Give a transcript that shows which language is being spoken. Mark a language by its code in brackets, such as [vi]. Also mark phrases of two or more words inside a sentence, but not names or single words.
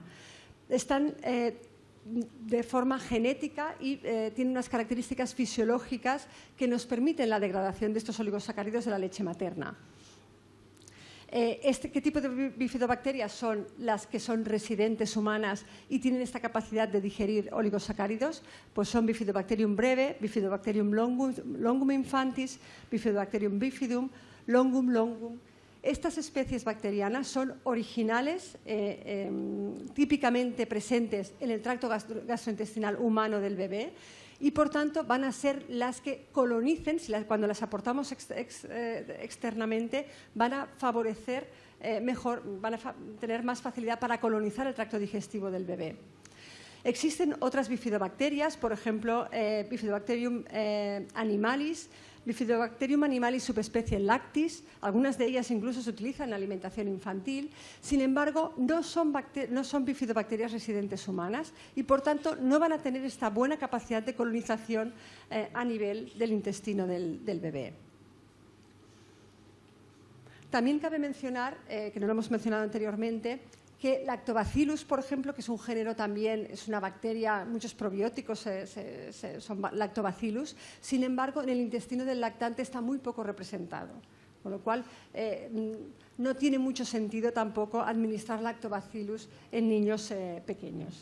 [es] Están de forma genética y tienen unas características fisiológicas que nos permiten la degradación de estos oligosacáridos de la leche materna. ¿Qué tipo de bifidobacterias son las que son residentes humanas y tienen esta capacidad de digerir oligosacáridos? Pues son Bifidobacterium breve, Bifidobacterium longum infantis, Bifidobacterium bifidum, longum longum. Estas especies bacterianas son originales, típicamente presentes en el tracto gastrointestinal humano del bebé, y por tanto van a ser las que colonicen, cuando las aportamos externamente, van a favorecer mejor, van a tener más facilidad para colonizar el tracto digestivo del bebé. Existen otras bifidobacterias, por ejemplo, Bifidobacterium animalis, Bifidobacterium animalis subespecie lactis, algunas de ellas incluso se utilizan en alimentación infantil. Sin embargo, no son bifidobacterias residentes humanas y, por tanto, no van a tener esta buena capacidad de colonización a nivel del intestino del bebé. También cabe mencionar, que no lo hemos mencionado anteriormente, que Lactobacillus, por ejemplo, que es un género también, es una bacteria, muchos probióticos son Lactobacillus, sin embargo, en el intestino del lactante está muy poco representado, con lo cual no tiene mucho sentido tampoco administrar Lactobacillus en niños pequeños.